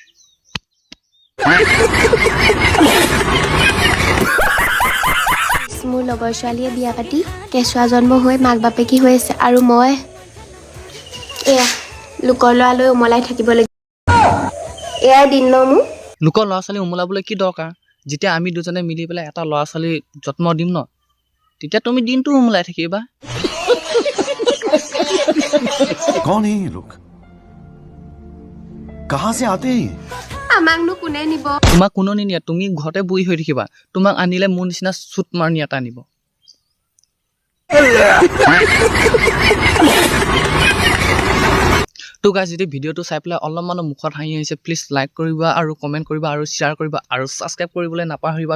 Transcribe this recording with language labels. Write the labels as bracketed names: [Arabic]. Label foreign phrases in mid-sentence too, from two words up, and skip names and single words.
[Assamese] মোৰ লগৰ ছোৱালীয়ে বিয়া পাতি কেঁচুৱা জন্ম হৈ মাক বাপেকি হৈ আছে, আৰু মই এয়া লোকৰ ল'ৰালৈ উমলাই থাকিব লাগিব। এয়াই দিন ন মোৰ। লোকৰ ল'ৰা ছোৱালী উমলাবলৈ কি দৰকাৰ? যেতিয়া আমি দুজনে মিলি পেলাই এটা ল'ৰা ছোৱালী যত্ন দিম ন, তেতিয়া তুমি দিনটো উমলাই থাকিবা। [Hindi] कौन है ये लोग? कहां से आते हैं? [Assamese] আমাকনো কোনে নিব? তোমাক কোনো নিনিয়ে, তুমি ঘৰতে বহি হৈ থাকিবা। তোমাক আনিলে মোৰ নিচিনা চুট মাৰণি এটা আনিব। তো গাইজ, যদি ভিডিঅ'টো চাই পেলাই অলপমানো মুখত হাঁহি আহিছে, [English] please like [Assamese] কৰিবা আৰু কমেণ্ট কৰিবা আৰু শ্বেয়াৰ কৰিবা আৰু ছাবস্ক্ৰাইব কৰিবলৈ নাপাহৰিবা।